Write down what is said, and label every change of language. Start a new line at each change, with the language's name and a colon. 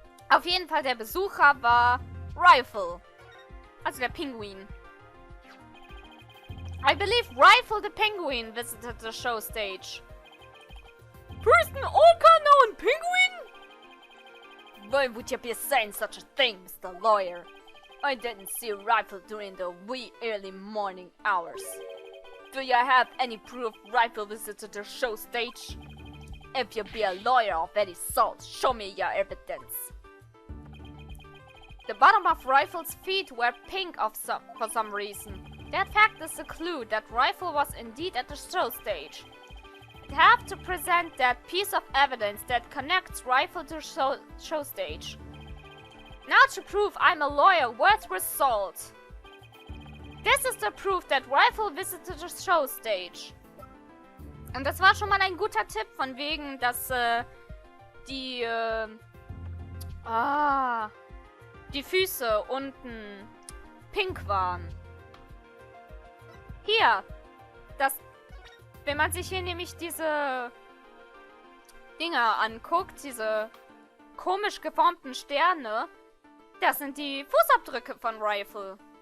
German: Auf jeden Fall, der Besucher war Rifle. Also der Pinguin.
English: I believe Rifle the Penguin visited the show stage. First an orca, now a penguin? Why would you be saying such a thing, Mr. Lawyer? I didn't see Rifle during the wee early morning hours. Do you have any proof Rifle visited the show stage? If you be a lawyer of any sort, show me your evidence. The bottom of Rifle's feet were pink for some reason. That fact is a clue that Rifle was indeed at the show stage. I'd have to present that piece of evidence that connects Rifle to show stage. Now to prove I'm a lawyer worth result. This is the proof that Rifle visited the show stage.
German: Und das war schon mal ein guter Tipp, von wegen, dass die Füße unten pink waren. Hier, wenn man sich hier nämlich diese Dinger anguckt, diese komisch geformten Sterne, das sind die Fußabdrücke von Rifle.